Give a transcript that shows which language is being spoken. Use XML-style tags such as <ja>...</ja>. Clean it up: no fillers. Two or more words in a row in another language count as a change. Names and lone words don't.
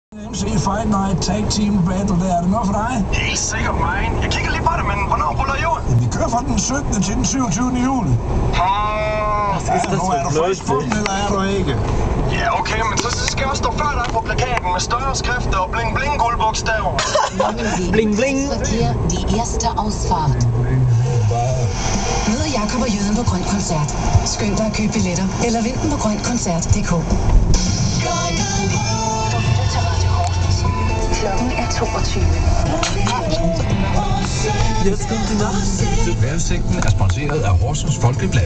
<da>MC Fight Night Tag Team Battle, der er det noget for dig? Helt sikkert mig. Jeg kigger lige på det, men hvornår ruller I ud? Vi kører fra den 17. til den 27. juli. Nu er du frisk på den, eller er du ikke? Ja, okay, men så skal jeg også stå før dig på plakaten med større skrifter og bling-bling guldbogstaver.</da> <de>Bling-bling. Die erste Ausfahrt.</de> <da>Mød Jakob og Jøden på Grøn Koncert. Skynd dig at købe billetter, eller vind den på grønkoncert.dk. Klokken er 22. Vejrudsigten er sponsoreret af Horsens Folkeblad.</da>